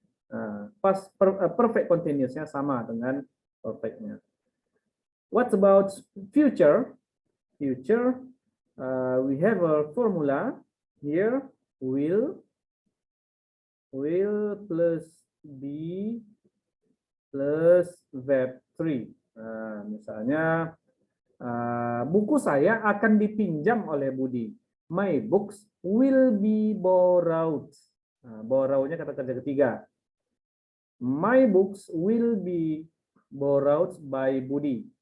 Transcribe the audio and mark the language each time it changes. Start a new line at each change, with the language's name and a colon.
Indonesian: Nah, perfect continuous-nya sama dengan perfect-nya.
English: What about future? Future, we have a formula here, will plus be plus verb 3.
Indonesian: Nah, misalnya buku saya akan dipinjam oleh Budi.
English: My books will be borrowed.
Indonesian: Nah, borrow-nya kata kerja ketiga.
English: My books will be borrowed by Budi.